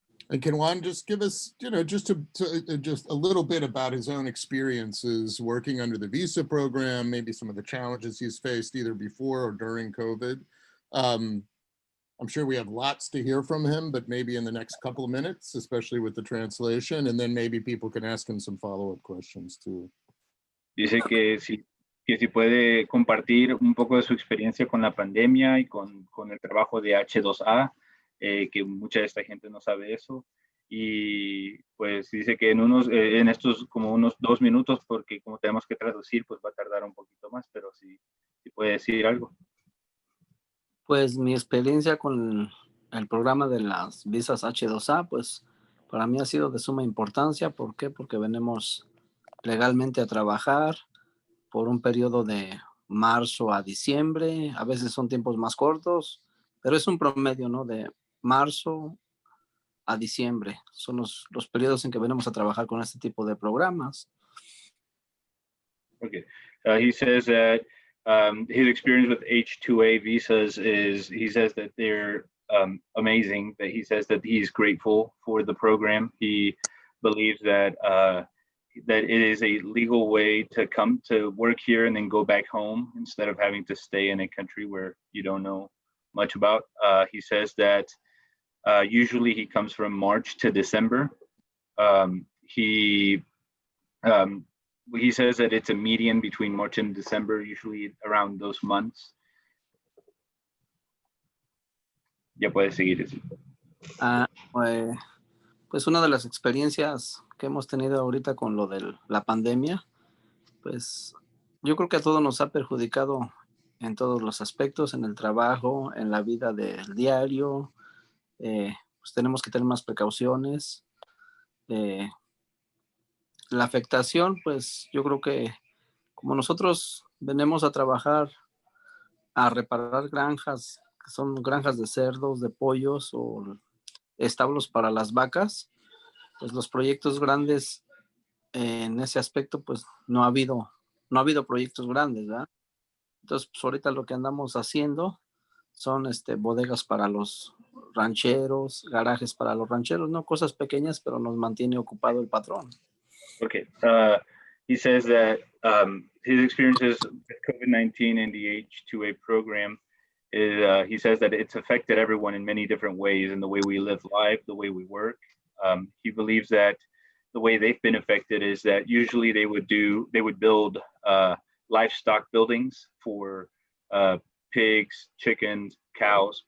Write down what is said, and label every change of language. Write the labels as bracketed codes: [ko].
[en] And can Juan just give us, just a little bit about his own experiences working under the visa program, maybe some of the challenges he's faced either before or during COVID. I'm sure we have lots to hear from him, but maybe in the next couple of minutes, especially with the translation, and then maybe people can ask him some follow-up questions too. [es] Dice que si puede compartir un poco de su experiencia con la pandemia y con el trabajo de H2A, que mucha de esta gente no sabe eso. Y pues dice que en estos como unos 2 minutos, porque como tenemos que traducir, pues va a tardar un poquito más, pero si puede decir algo. Pues mi experiencia con el programa de las visas H2A, pues para mí ha sido de suma importancia. ¿Por qué? Porque venimos legalmente a trabajar por un periodo de marzo a diciembre. A veces son tiempos más cortos, pero es un promedio, ¿no? De marzo a diciembre. Son los periodos en que venimos a trabajar con este tipo de programas. [en] Okay. He says that his experience with H-2A visas is, he says that they're amazing, that he says that he's grateful for the program. He believes that that it is a legal way to come to work here and then go back home instead of having to stay in a country where you don't know much about. He says that usually he comes from March to December. He says that it's a median between March and December, usually around those months. [es] Ya puedes seguir eso. Pues una de las experiencias que hemos tenido ahorita con lo de la pandemia, pues yo creo que a todos nos ha perjudicado en todos los aspectos, en el trabajo, en la vida del diario. Pues tenemos que tener más precauciones. La afectación, pues yo creo que como nosotros venimos a trabajar, a reparar granjas, que son granjas de cerdos, de pollos o establos para las vacas, pues los proyectos grandes en ese aspecto, pues no ha habido proyectos grandes, ¿verdad? Entonces, pues ahorita lo que andamos haciendo son bodegas para los rancheros, garajes para los rancheros, ¿no? Cosas pequeñas, pero nos mantiene ocupado el patrón. [en] Okay. He says that his experiences with COVID-19 and the H-2A program is, he says that it's affected everyone in many different ways in the way we live life, the way we work. He believes that the way they've been affected is that usually they would build livestock buildings for pigs, chickens, cows.